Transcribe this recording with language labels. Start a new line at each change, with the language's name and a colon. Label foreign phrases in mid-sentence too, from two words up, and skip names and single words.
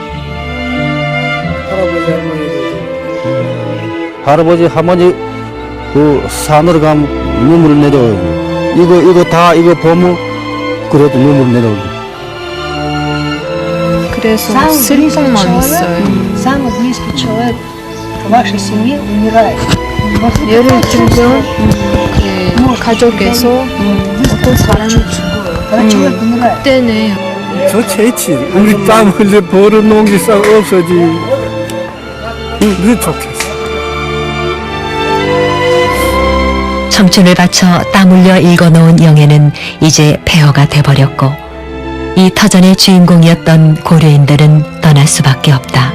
Korean: 할아버지 할머니 그 산으로 가면 눈물 내려오고 이거 다 이거 보면 그래도 눈물 내려오고. 그래서 슬픔만 있어요.
Russian: Самый близкий человек в вашей семье умирает.
Korean: 예를 들면 가족에서 어떤 사람이 죽어요. 그때는 좋겠지. 우리 땀 흘려 벌어놓은 게 싹 없어지. 너 좋겠어. 청춘을 바쳐 땀 흘려 읽어놓은 영예는 이제 폐허가 돼버렸고 이 터전의 주인공이었던 고려인들은 떠날 수밖에 없다.